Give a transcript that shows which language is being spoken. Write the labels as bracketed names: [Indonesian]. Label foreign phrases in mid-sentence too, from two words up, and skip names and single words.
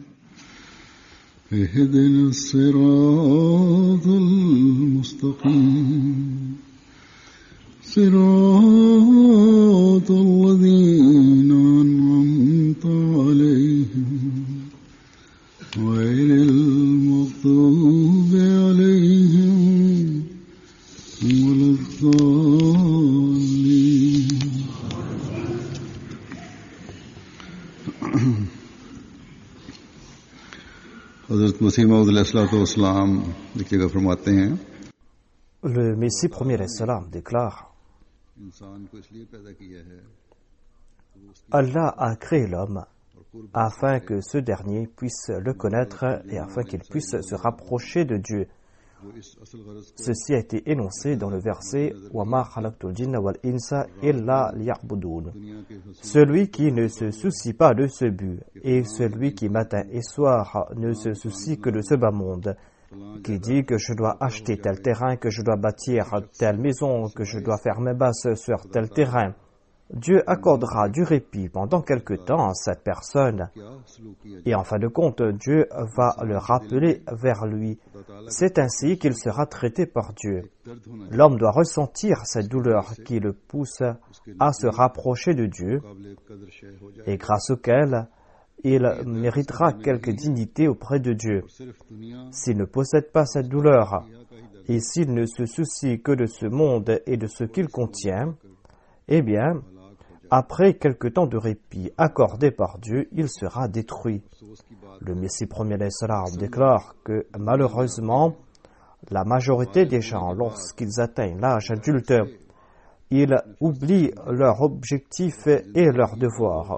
[Arabic] اهدنا الصراط المستقيم صراط الذين أنعمت عليهم غير المغضوب عليهم ولا الضالين. [Urdu] حضرت مسیح موعود علیہ السلام لکھیے گا فرماتے ہیں, [French] Le Messie premier salam déclare: [Urdu] انسان کو اس لیے پیدا کیا ہے [French] Allah a créé l'homme afin que ce dernier puisse le connaître et afin qu'il puisse se rapprocher de Dieu. [Urdu] جو اس اصل غرض کو [French] Ceci a été énoncé dans le verset [Arabic] وَمَا خَلَقْتُ الْجِنَّ وَالْإِنسَ إِلَّا لِيَعْبُدُونَ. [Urdu] دنیا کے حصول [French] Celui qui ne se soucie pas de ce but et celui qui matin et soir ne se soucie que de ce bas monde, qui dit que je dois acheter tel terrain, que je dois bâtir telle maison, que je dois faire mes bases sur tel terrain, Dieu accordera du répit pendant quelque temps à cette personne [Urdu] کیا سلوک کیا [French] et en fin de compte, Dieu va le rappeler vers lui. C'est ainsi qu'il sera traité par Dieu. [Urdu] درد ہونا [French] L'homme doit ressentir cette douleur qui le pousse à se rapprocher de Dieu [Urdu] قابل قدر شے ہو جائے [French] et grâce auquel il méritera quelque dignité auprès de Dieu. [Urdu] صرف دنیا [French] S'il ne possède pas cette douleur et s'il ne se soucie que de ce monde et de ce qu'il contient, eh bien, après quelque temps de répit accordé par Dieu, il sera détruit. Le Messie premier salam déclare que malheureusement, la majorité des gens, lorsqu'ils atteignent l'âge adulte, ils oublient leur objectif et leur devoir.